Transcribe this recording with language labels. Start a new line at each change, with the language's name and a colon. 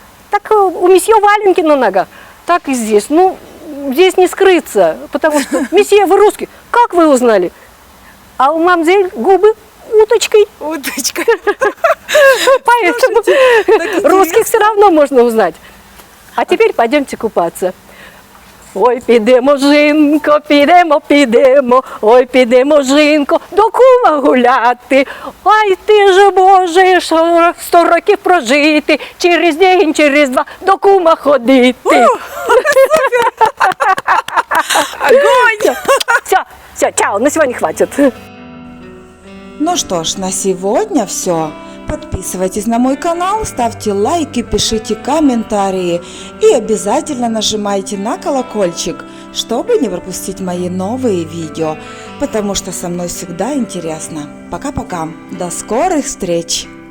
Russian: Так у месье валенки на ногах. Так и здесь. Ну, здесь не скрыться, потому что: месье, вы русский? Как вы узнали? А у мамзель губы уточкой. Уточкой. Поэтому русских все равно можно узнать. А теперь пойдемте купаться.
Ukrainian: Ой, підемо, жінко, підемо, ой, підемо, жінко, до кума гуляти. Ой, ти же, Боже, 100 років прожити, через день, через два до кума ходити.
Russian: Огонь! Все, чао, на сегодня хватит. Ну что ж, на сегодня все. Подписывайтесь на мой канал, ставьте лайки, пишите комментарии и обязательно нажимайте на колокольчик, чтобы не пропустить мои новые видео, потому что со мной всегда интересно. Пока-пока, до скорых встреч!